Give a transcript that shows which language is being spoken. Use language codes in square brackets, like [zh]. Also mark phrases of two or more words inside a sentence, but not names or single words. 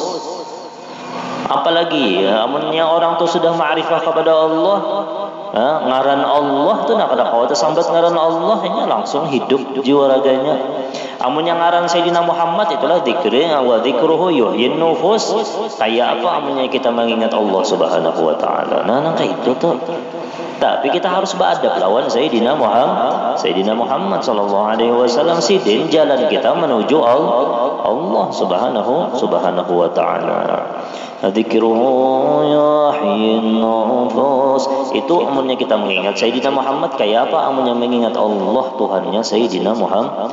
[bjn] Apalagi amunnya orang tuh sudah ma'rifah kepada Allah, ngaran Allah tuh nak ada kau sambat ngaran Allah ini langsung hidup jiwa raganya. Amunnya ngaran Sayyidina Muhammad itulah [ar] ذكري وذكره يحيي النفوس. [bjn] Kayak apa amunnya kita mengingat Allah [ar] سبحانه وتعالى. [bjn] Nah kayak itu tuh. Tapi kita harus beradab lawan Sayyidina Muhammad [ar] صلى الله عليه وسلم. [bjn] Sidin jalan kita menuju Allah [ar] سبحانه وتعالى. ذكره يحيي النفوس. [bjn] Itu amunnya kita mengingat Sayyidina Muhammad, kayak apa amunnya mengingat Allah Tuhannya Sayyidina Muhammad.